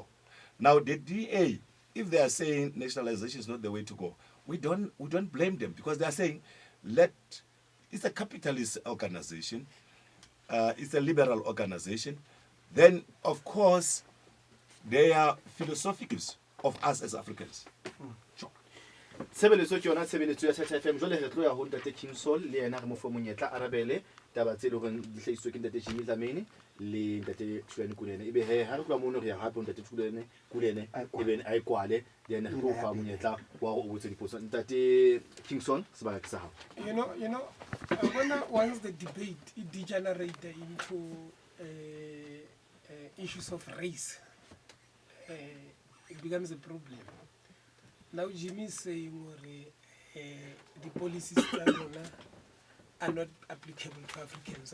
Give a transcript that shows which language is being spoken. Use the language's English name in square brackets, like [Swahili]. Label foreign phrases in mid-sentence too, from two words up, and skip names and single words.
[English] Now, the DA, if they are saying nationalization is not the way to go, we don't blame them, because they are saying, it's a capitalist organization, it's a liberal organization, then of course they are philosophies of us as Africans. Sure. [Southern Sotho] Tshebeletso ke yona tshebeletso ya Tata FM jole re tlo ya ho ntate Kingsol le yena re mo fo monyetla arabele taba tse le gore di hlaisitswe ke ntate Jimmy Dlamini le ntate Thulani Kunene ebe ha re tloa mono re ya hape ntate Thulani Kunene ebe a ikwale le yena re tlo fa monyetla wa go botsa dipotso ntate Kingsol sebaka ke sa hao. [English] You know, once the debate it degenerated into issues of race, it becomes a problem. Now Jimmy is saying the policies are not applicable to Africans.